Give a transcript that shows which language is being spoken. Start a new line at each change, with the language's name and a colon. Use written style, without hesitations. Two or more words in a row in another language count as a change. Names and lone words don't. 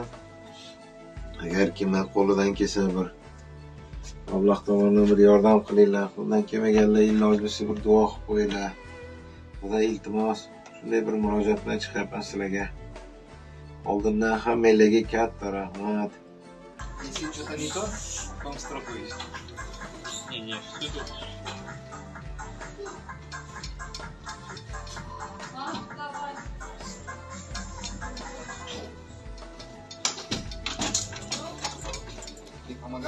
Uzbek: Agar kimlar qo'lidan kelsa bir mablag' tomonidan bir yordam qilinglar, qo'ldan kelmaganlar iloji bo'lsa bir duo qilib qo'yinglar. Xudo iltimos, shunday bir murojaat bilan chiqyapman sizlarga. Oldindan hammanglarga katta rahmat.
Russian: Если что-то не то, там строку есть. Не, все тут. Ты помогал?